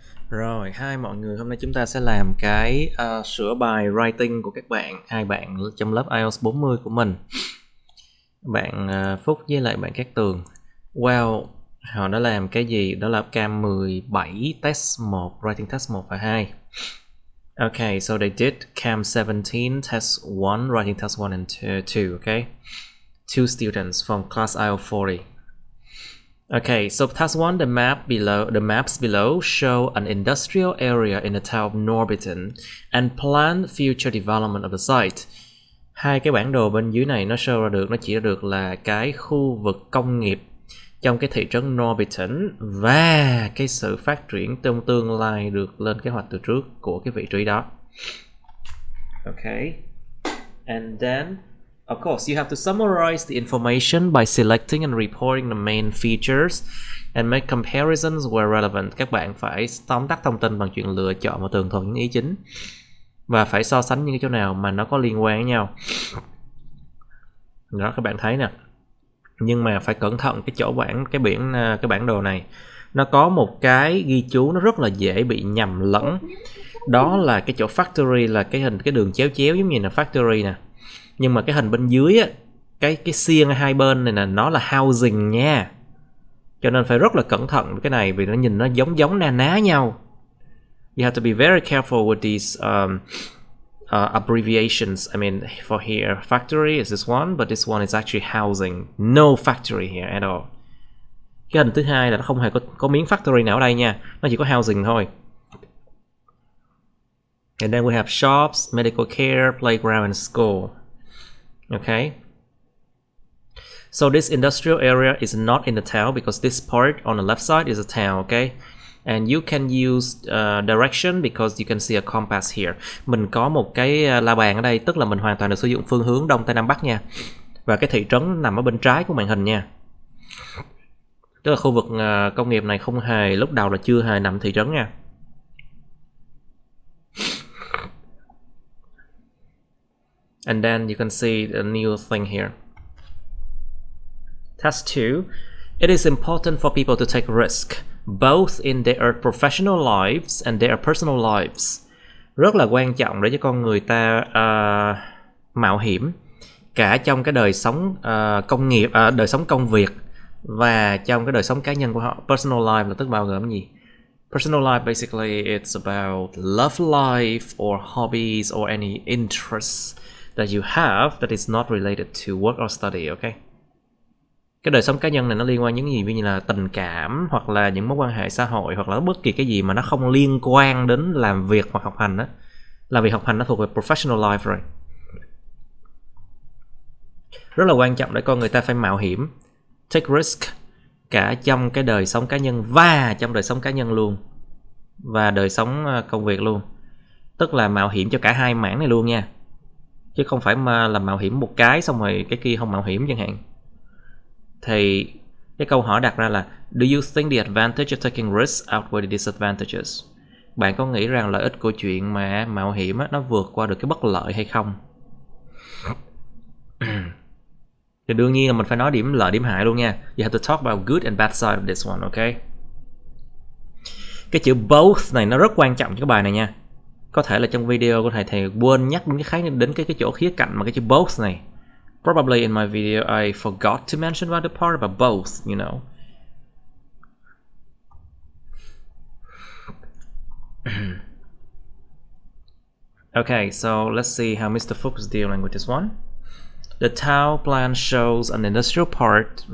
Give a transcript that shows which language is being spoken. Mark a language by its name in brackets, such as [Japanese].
[Vietnamese] Rồi, hi mọi người, hôm nay chúng ta sẽ làm cái sửa bài writing của các bạn, hai bạn trong lớp IELTS 40 của mình. Bạn Phúc với lại bạn Cát Tường. Well, họ đã làm cái gì? Đó là cam 17 test 1, writing test 1 và 2. [English] Okay, so they did cam 17 test 1, writing test 1 and 2, okay? Two students from class IELTS 40. Okay, so task 1, the maps below show an industrial area in the town of Norbiton and plan future development of the site. [Vietnamese] Hai cái bản đồ bên dưới này nó chỉ ra được là cái khu vực công nghiệp trong cái thị trấn Norbiton và cái sự phát triển trong tương lai được lên kế hoạch từ trước của cái vị trí đó. [English] Okay. And then of course, you have to summarize the information by selecting and reporting the main features and make comparisons where relevant. [Vietnamese] Các bạn phải tóm tắt thông tin bằng chuyện lựa chọn và tường thuật những ý chính và phải so sánh những cái chỗ nào mà nó có liên quan với nhau. Đó, các bạn thấy nè. Nhưng mà phải cẩn thận cái chỗ cái bản đồ này. Nó có một cái ghi chú nó rất là dễ bị nhầm lẫn. Đó là cái chỗ factory là cái đường chéo giống như là factory nè. Nhưng mà cái hình bên dưới á, cái xiên hai bên này là nó là housing nha. Cho nên phải rất là cẩn thận với cái này vì nó nhìn nó giống ná nhau. [English] You have to be very careful with these abbreviations. I mean, for here, factory is this one, but this one is actually housing. No factory here at all. [Vietnamese] Cái hình thứ hai là nó không hề có miếng factory nào ở đây nha. Nó chỉ có housing thôi. [English] And then we have shops, medical care, playground and school. Okay. So this industrial area is not in the town because this part on the left side is a town, okay? And you can use direction because you can see a compass here. [Vietnamese] Mình có một cái la bàn ở đây, tức là mình hoàn toàn được sử dụng phương hướng Đông Tây Nam Bắc nha. Và cái thị trấn nằm ở bên trái của màn hình nha. Tức là khu vực công nghiệp này không hề, lúc đầu là chưa hề nằm thị trấn nha. [English] And then you can see the new thing here. Task 2. It is important for people to take risk, both in their professional lives and their personal lives. [Vietnamese] Rất là quan trọng để cho con người ta mạo hiểm cả trong cái đời sống công nghiệp, đời sống công việc và trong cái đời sống cá nhân của họ. Personal life là tức bao gồm gì? [English] Personal life basically it's about love life or hobbies or any interests that you have that is not related to work or study, okay? [Vietnamese] Cái đời sống cá nhân này nó liên quan những gì như là tình cảm hoặc là những mối quan hệ xã hội hoặc là bất kỳ cái gì mà nó không liên quan đến làm việc hoặc học hành á. Làm việc học hành nó thuộc về professional life rồi. Rất là quan trọng để con người ta phải mạo hiểm, [English] take risk [Vietnamese] cả trong cái đời sống cá nhân và trong đời sống cá nhân luôn và đời sống công việc luôn. Tức là mạo hiểm cho cả hai mảng này luôn nha. Chứ không phải mà là mạo hiểm một cái xong rồi cái kia không mạo hiểm chẳng hạn. Thì cái câu hỏi đặt ra là [English] do you think the advantage of taking risks outweigh the disadvantages? [Vietnamese] Bạn có nghĩ rằng lợi ích của chuyện mà mạo hiểm á, nó vượt qua được cái bất lợi hay không? Thì đương nhiên là mình phải nói điểm lợi điểm hại luôn nha. [English] You have to talk about good and bad side of this one, okay? [Vietnamese] Cái chữ both này nó rất quan trọng cho cái bài này nha. Có thể là trong video của thầy quên nhắc đến cái khái niệm, đến cái chỗ khía cạnh mà cái chữ both này. [English] Probably in my video I forgot to mention about the part about both, you know. Okay, so let's see how Mr. Fuchs is dealing with this one. The town plan shows an industrial park.